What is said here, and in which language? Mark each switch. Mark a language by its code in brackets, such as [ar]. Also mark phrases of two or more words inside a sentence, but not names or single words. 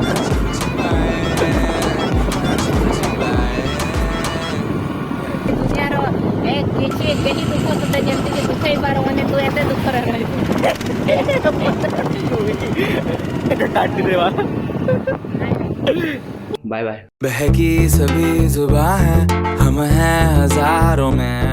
[or] ଦୁନିଆର କିଛି କେହି ଦୁଃଖ ତୋତେ ଯେମିତିକି ଦୁଃଖେଇ ପାରିବନି ତୁ ଏତେ ଦୁଃଖରେ ରହିବୁ। ଏଟା କାଟିଦେବା [en] bye bye [hi] बहकी सभी जुबां हैं हम हैं हजारों में